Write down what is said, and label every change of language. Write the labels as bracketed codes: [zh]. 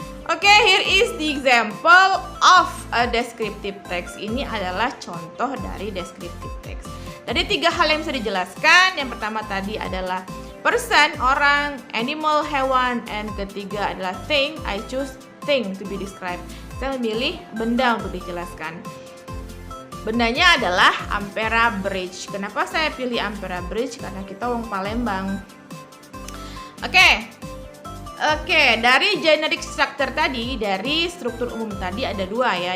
[en] Oke, here is the example of a descriptive text. [id] Ini adalah contoh dari descriptive text. Dari 3 hal yang bisa dijelaskan. Yang pertama tadi adalah person, orang, animal, hewan, and ketiga adalah thing. [en] I choose thing to be described. [id] Saya memilih benda untuk dijelaskan. Bendanya adalah Ampera Bridge. Kenapa saya pilih Ampera Bridge? Karena kita orang Palembang. Oke, dari generic structure tadi, dari struktur umum tadi ada 2 ya.